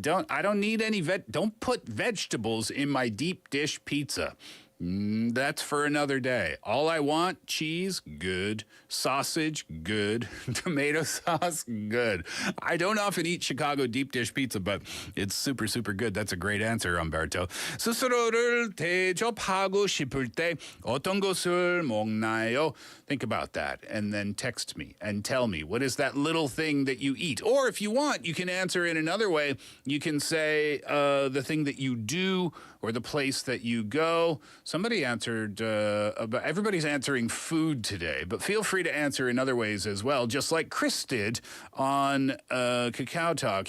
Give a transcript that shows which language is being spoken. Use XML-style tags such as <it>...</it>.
<en>I don't need any don't put vegetables in my deep dish pizza. That's for another day. All I want, cheese, good. Sausage, good. Tomato sauce, good. I don't often eat Chicago deep dish pizza, but it's super, super good. That's a great answer, Umberto.</en> <ko>스스로를 대접하고 싶을 때 어떤 것을 먹나요?</ko> <en>Think about that and then text me and tell me, what is that little thing that you eat? Or if you want, you can answer in another way. You can say the thing that you do or the place that you go. Somebody answered, everybody's answering food today, but feel free to answer in other ways as well, just like Chris did on Kakao Talk.</en>